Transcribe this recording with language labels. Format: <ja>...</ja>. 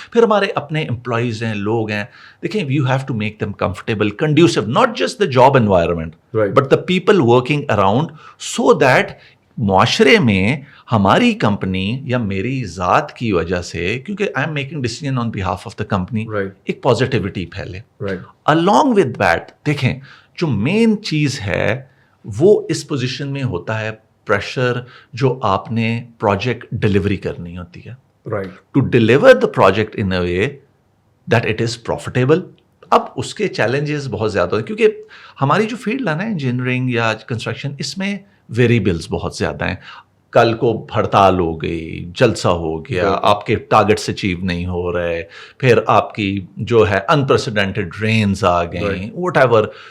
<ur>پھر ہمارے اپنے امپلائیز ہیں, لوگ ہیں, دیکھیں</ur> <en>you have to make them comfortable, conducive, not just the job environment but the people working around, so that</en> <ur>معاشرے میں ہماری کمپنی یا میری ذات کی وجہ سے, کیونکہ</ur> <en>I am making decision on behalf of the company,</en> <ur>ایک پازیٹیوٹی پھیلے.</ur> <en>along with that</en> <ur>دیکھیں جو مین چیز ہے وہ اس پوزیشن میں ہوتا ہے پریشر جو آپ نے پروجیکٹ ڈلیوری کرنی ہوتی ہے.</ur> <en>To deliver the project in a way that it is profitable.</en> <ur>اب اس کے چیلنجز بہت زیادہ ہیں کیونکہ ہماری جو فیلڈ ہے نا انجینئرنگ یا کنسٹرکشن, اس میں ویریبلس بہت زیادہ ہیں. کل کو ہڑتال ہو گئی, جلسہ ہو گیا, آپ کے ٹارگٹس اچیو نہیں ہو رہے, پھر آپ کی جو ہے انپریسیڈنٹڈ رینز آ گئیں,</ur> <en>Whatever.</en>